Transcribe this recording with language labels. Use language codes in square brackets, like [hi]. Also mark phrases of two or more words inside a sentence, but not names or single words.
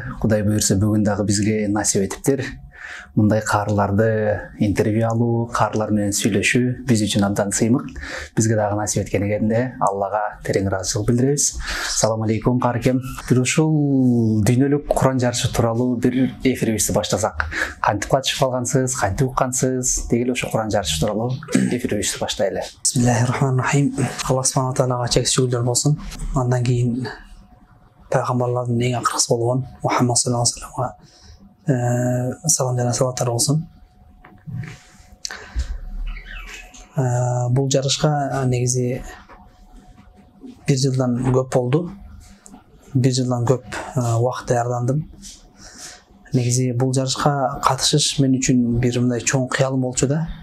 [ky] Кудай буйрса бүгүн дагы бизге насип этиптир. Мындай каарыларды интервью алуу, каарылар менен сүйлөшүү биз үчүн абдан сыймык. Бизге дагы насип эткенде Аллага терең ыраазычылык билдиребиз. [ar] سلام عليكم каркем. [ky] Бир ушул дүйнөлүк Куран жарышы тууралуу бир эфирибизди баштасак. Кантип катышып калгансыз, кантип уккансыз, деги ошо Куран жарышы тууралуу эфирибизди баштайлы. [ar] بسم الله الرحمن الرحيم. [ky] Алла субхана таалага чексиз шүгүрлөр болсун. Андан кийин пайгамбарлардын эң акыркысы болгон Мухаммад [ar] صلى الله عليه وسلم [ky] салам жана салаттар болсун. Бул жарышка негизи 1 жылдан көп болду. 1 жылдан көп убакыт даярдандым. Негизи бул жарышка катышыш мен үчүн бир мындай чоң кыялым болчу да.